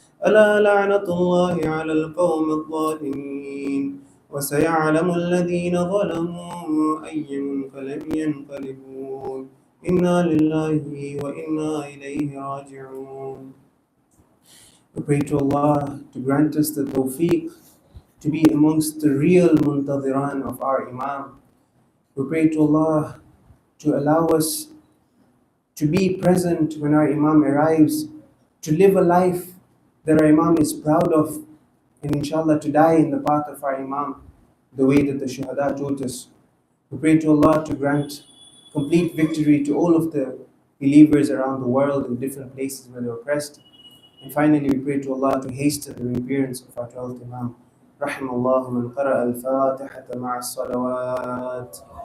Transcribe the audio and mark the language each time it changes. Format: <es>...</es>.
<ar>ألا لعنة الله على القوم الظالمين وسيعلم الذين ظلموا أي منقلب ينقلبون إنا لله وإنا إليه راجعون.</ar> <en>We pray to Allah to grant us the tawfiq to be amongst the real muntadhiran of our Imam. We pray to Allah to allow us to be present when our Imam arrives, to live a life that our Imam is proud of, and inshallah to die in the path of our Imam, the way that the Shuhada taught us. We pray to Allah to grant complete victory to all of the believers around the world in different places where they're oppressed. And finally, we pray to Allah to hasten the reappearance of our 12th Imam.</en> <ar>رحم الله من قرأ الفاتحة مع الصلوات.</ar>